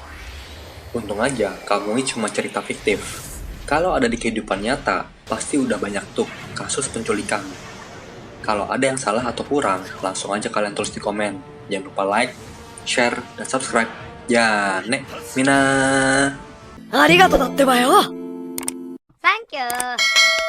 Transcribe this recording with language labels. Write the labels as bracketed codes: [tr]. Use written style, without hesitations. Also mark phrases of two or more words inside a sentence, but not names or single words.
[id] Untung aja Kamui cuma cerita fiktif. Kalau ada di kehidupan nyata, pasti udah banyak tuh kasus penculikan. Kalau ada yang salah atau kurang, langsung aja kalian tulis di komen. Jangan lupa like, share, dan subscribe. [ja] じゃあね、みんな. ありがとうだってばよ。サンキュー。